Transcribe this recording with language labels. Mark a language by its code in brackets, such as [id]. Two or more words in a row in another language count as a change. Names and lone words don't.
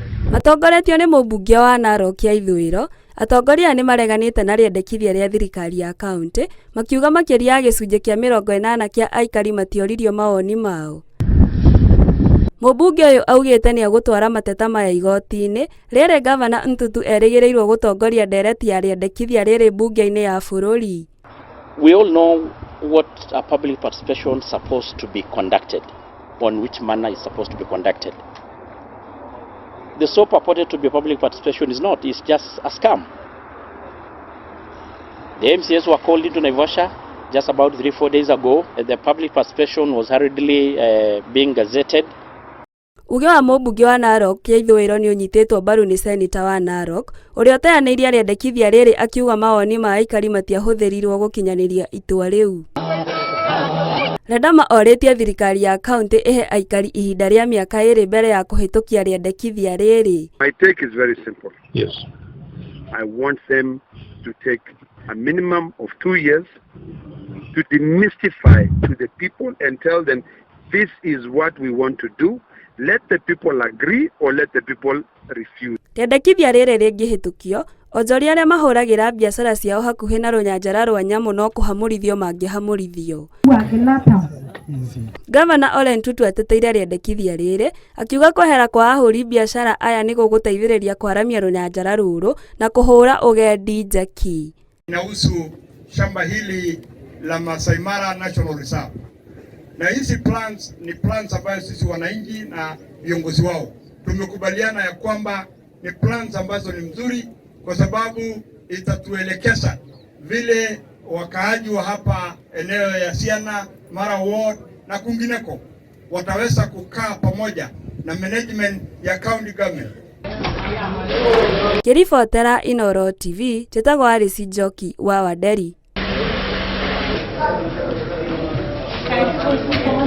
[ki] Matongoretio nĩ mũmbunge wa Narok ya ithũĩro, atongoria nĩ mareganĩte na rĩendekithia rĩa thirikari ya kaunti, makiuga makĩria ya gĩcunjĩ kĩa 80 kĩa aikari matioririo mawoni mao. Mũmbunge ũyũ augĩte nĩ agũtwara mateta maya igoti-inĩ, rĩrĩ gavana Ntutu erĩgĩrĩirwo gũtongoria ndereti ya rĩendekithia rĩrĩ bunge-inĩ ya bũrũri. [en] We all know what a public participation is supposed to be conducted, on which manner is supposed to be conducted. The so purported to be public participation is not, it's just a scam. The MCAs were called into Naivasha just about 3-4 days ago. The public participation was hurriedly being gazetted. [ki] Uge wa mũmbunge wa Narok ya ithũĩro nĩ ũnyitĩtwo mbaru nĩ seneta wa Narok, ũrĩa ũteanĩirie rĩendekithia rĩrĩ akiuga mawoni ma aikari matiahũthĩrirwo gũkinyanĩria itua rĩu. Redama orĩtie thirikari ya kaunti ihe aikari ihinda rĩa mĩaka 2 mbere ya kũhĩtũkia rĩendekithia rĩrĩ. [en] My take is very simple. Yes. I want them to take a minimum of 2 years to demystify to the people and tell them this is what we want to do. Let the people agree or let the people refuse. [ki] Rĩendekithia rĩrĩ rĩngĩhĩtũkio, onjoria arĩa mahũragĩra biacara ciao hakuhĩ na rũnyajara rwa nyamũ no kũhamũrithio mangĩhamũrithio. Gavana Ole Ntutu ateteire rĩendekithia rĩrĩ, akiuga kwehera kwa ahũri biacara aya nĩ gũgũteithĩrĩria kwaramia rũnyajara rũrũ na kũhũra ũgendi njeki. [sw] Inahusu shamba hili la Masaai Mara National Reserve. Na hizi plans ni plans ambazo sisi wananchi na viongozi wao tumekubaliana ya kwamba ni plans ambazo ni mzuri kwa sababu itatuelekeza vile wakaaji wa hapa eneo ya Siana, Mara Ward na kwingineko wataweza kukaa pamoja na management ya [en] county government. [ki] Kiribotera Inooro TV, Chetagwo Arisi Njoki wa Wanderi.